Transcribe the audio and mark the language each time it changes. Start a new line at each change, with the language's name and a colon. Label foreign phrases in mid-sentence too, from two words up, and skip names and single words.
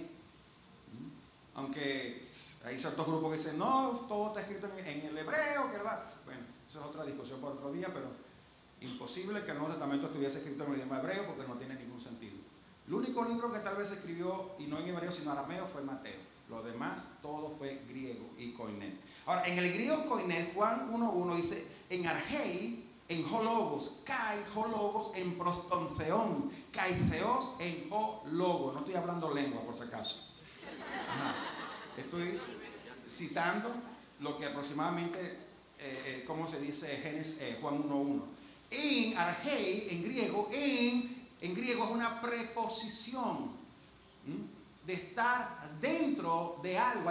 Spanish: Aunque hay ciertos grupos que dicen, no, todo está escrito en el hebreo, bueno, eso es otra discusión por otro día, pero imposible que el Nuevo Testamento estuviese escrito en el idioma hebreo porque no tiene ningún sentido. El único libro que tal vez se escribió, y no en hebreo sino arameo, fue Mateo. Lo demás, todo fue griego y koiné. Ahora, en el griego koiné, Juan 1:1 dice,
Greek: Ἐν ἀρχῇ ἦν ὁ λόγος, καὶ ὁ λόγος ἦν πρὸς τὸν θεόν, καὶ θεὸς ἦν ὁ λόγος.
Spanish: No estoy hablando lengua, por si acaso. Ajá. Estoy citando lo que aproximadamente, ¿cómo se dice? Juan 1:1.
Greek: Ἐν ἀρχῇ,
Spanish: en griego, en griego es una preposición de estar dentro de algo.